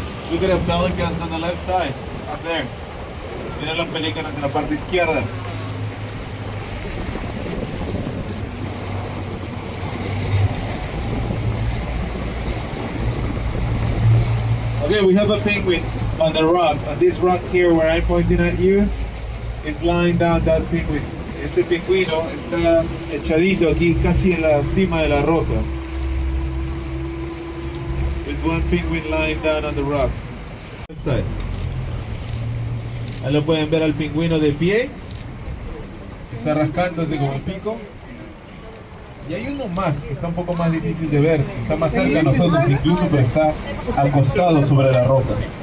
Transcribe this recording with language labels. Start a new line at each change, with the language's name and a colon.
English: Look at the pelicans on the left side, up there.
Spanish: Mira los pelícanos en la parte izquierda.
English: Okay, we have a penguin on the rock. On this rock here where I'm pointing at you, is lying down that penguin.
Spanish: Este pingüino está echadito aquí casi en la cima de la roca.
English: There's one penguin lying down on the rock. Inside.
Spanish: Ahí lo pueden ver al pingüino de pie. Está rascándose con el pico. Y hay uno más que está un poco más difícil de ver. Está más cerca de nosotros incluso, pero está acostado sobre la roca.